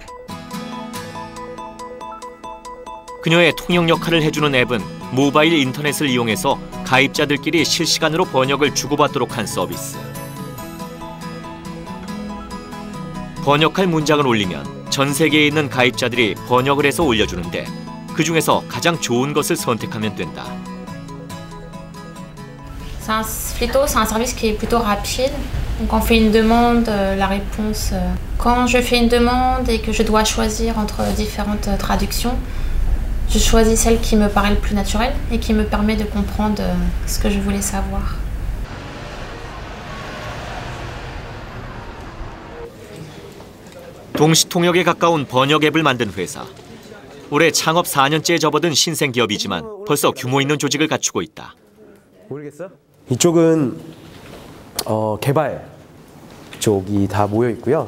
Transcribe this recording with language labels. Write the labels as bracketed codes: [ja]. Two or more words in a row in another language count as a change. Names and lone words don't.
[ko] 그녀의 통역 역할을 해주는 앱은 모바일 인터넷을 이용해서 가입자들끼리 실시간으로 번역을 주고받도록 한 서비스. 번역할 문장을 올리면 전 세계에 있는 가입자들이 번역을 해서 올려주는데 그 중에서 가장 좋은 것을 선택하면 된다. [fr] C'est un service qui est plutôt rapide. Donc on fait une demande, la réponse. Quand je fais une demande et que je dois choisir entre différentes traductions, je choisis celle qui me paraît le plus naturelle et qui me permet de comprendre ce que je voulais savoir. [ko] 동시통역에 가까운 번역 앱을 만든 회사. 올해 창업 4년째에 접어든 신생 기업이지만 벌써 규모 있는 조직을 갖추고 있다. 모르겠어? 이쪽은 개발 쪽이 다 모여 있고요.